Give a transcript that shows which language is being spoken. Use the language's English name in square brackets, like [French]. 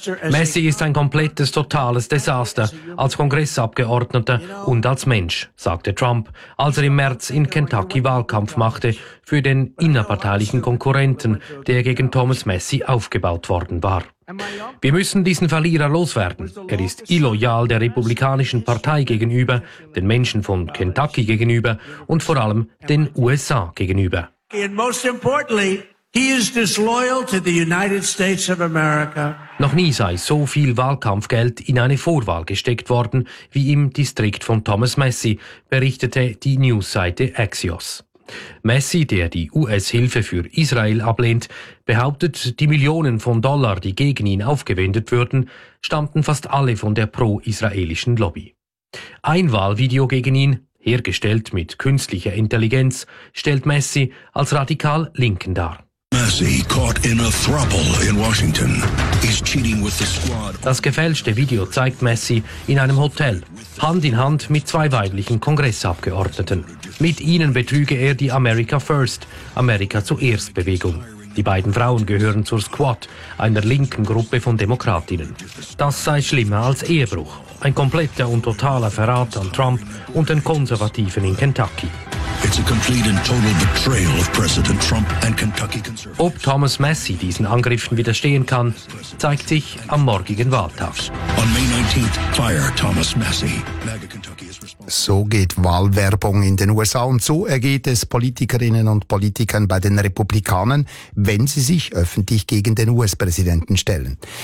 [German] Massie ist ein komplettes, totales Desaster als Kongressabgeordneter und als Mensch, sagte Trump, als er im März in Kentucky Wahlkampf machte für den innerparteilichen Konkurrenten, der gegen Thomas Massie aufgebaut worden war. Wir müssen diesen Verlierer loswerden. Er ist illoyal der Republikanischen Partei gegenüber, den Menschen von Kentucky gegenüber und vor allem den USA gegenüber. [English] And most importantly, he is disloyal to the United States of America. [German] Noch nie sei so viel Wahlkampfgeld in eine Vorwahl gesteckt worden wie im Distrikt von Thomas Massie, berichtete die Newsseite Axios. Massie, der die US-Hilfe für Israel ablehnt, behauptet, die Millionen von Dollar, die gegen ihn aufgewendet würden, stammten fast alle von der pro-israelischen Lobby. Ein Wahlvideo gegen ihn, hergestellt mit künstlicher Intelligenz, stellt Massie als radikal Linken dar. Das gefälschte Video zeigt Massie in einem Hotel, Hand in Hand mit zwei weiblichen Kongressabgeordneten. Mit ihnen betrüge er die America First, Amerika zuerst Bewegung. Die beiden Frauen gehören zur Squad, einer linken Gruppe von Demokratinnen. Das sei schlimmer als Ehebruch. Ein kompletter und totaler Verrat an Trump und den Konservativen in Kentucky. [English] It's a complete and total betrayal of President Trump and Kentucky Conservatives. [German] Ob Thomas Massie diesen Angriffen widerstehen kann, zeigt sich am morgigen Wahltag. [English] On May 19th, fire Thomas Massie. [German] So geht Wahlwerbung in den USA und so ergeht es Politikerinnen und Politikern bei den Republikanern, wenn sie sich öffentlich gegen den US-Präsidenten stellen.